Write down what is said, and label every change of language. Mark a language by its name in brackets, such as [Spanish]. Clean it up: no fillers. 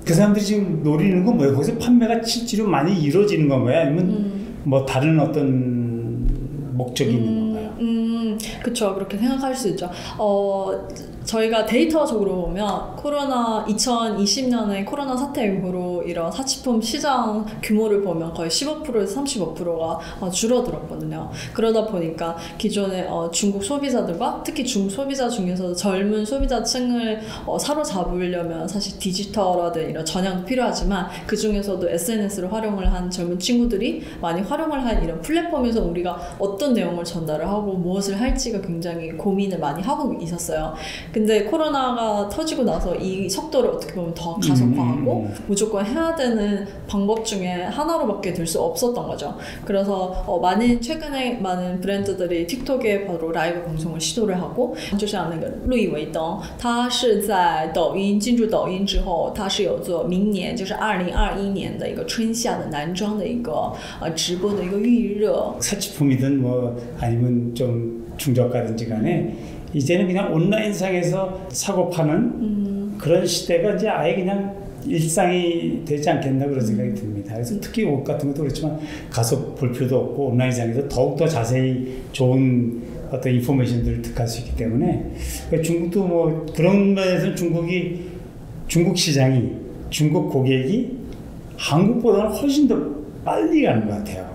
[Korean] 그 사람들이 지금 노리는 건 뭐예요? 거기서 판매가 실제로 많이 이루어지는 건가요? 아니면 뭐 다른 어떤 목적이 있는 건가요? 그쵸, 그렇게 생각할 수 있죠. 저희가 데이터적으로 보면 코로나 2020년에 코로나 사태 이후로 이런 사치품 시장 규모를 보면 거의 15%에서 35%가 줄어들었거든요. 그러다 보니까 기존의 중국 소비자들과 특히 중국 소비자 중에서도 젊은 소비자층을 사로잡으려면 사실 디지털화된 이런 전향도 필요하지만 그 중에서도 SNS를 활용을 한 젊은 친구들이 많이 활용을 한 이런 플랫폼에서 우리가 어떤 내용을 전달을 하고 무엇을 할지가 굉장히 고민을 많이 하고 있었어요. 근데 코로나가 터지고 나서 이 속도를 어떻게 보면 더 가속화하고 무조건 해야 되는 방법 중에 하나로밖에 될 수 없었던 거죠. 그래서 최근에 많은 브랜드들이 틱톡에 바로 라이브 방송을 시도를 하고 [Chinese] 就像那个路易威登他是在抖音进入抖音之后他是有做明年就是2021年的一个春夏的男装的一个直播的一个预热 [Korean] 사치품이든 뭐 아니면 좀 중저가든지 간에 이제는 그냥 온라인상에서 사고 파는 그런 시대가 이제 아예 그냥 일상이 되지 않겠나 그런 생각이 듭니다. 그래서 특히 옷 같은 것도 그렇지만 가서 볼 필요도 없고 온라인상에서 더욱더 자세히 좋은 어떤 인포메이션들을 득할 수 있기 때문에 중국도 뭐 그런 면에서 중국 시장이 중국 고객이 한국보다는 훨씬 더 빨리 가는 것 같아요.